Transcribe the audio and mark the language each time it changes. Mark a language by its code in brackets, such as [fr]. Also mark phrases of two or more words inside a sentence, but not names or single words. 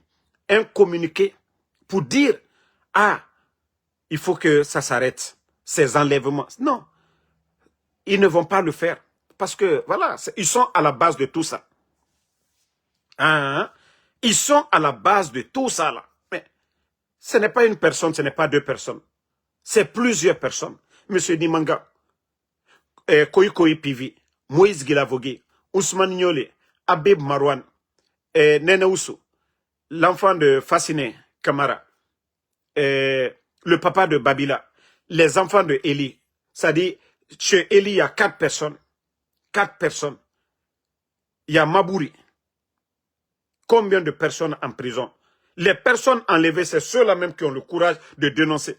[fr] Un communiqué pour dire, ah, il faut que ça s'arrête, ces enlèvements. Non, ils ne vont pas le faire. Parce que, voilà, ils sont à la base de tout ça. Hein? Ils sont à la base de tout ça, là. Mais ce n'est pas une personne, ce n'est pas 2 personnes. C'est plusieurs personnes. Monsieur Dimanga, Koikoi Pivi, Moïse Guilavogui, Ousmane Niolé, Abib Marwan, Nene Oussou, l'enfant de Fasciné Kamara, le papa de Babila, les enfants de Eli. C'est-à-dire, chez Eli, il y a 4 personnes. 4 personnes. Il y a Mabouri. Combien de personnes en prison? Les personnes enlevées, c'est ceux-là même qui ont le courage de dénoncer.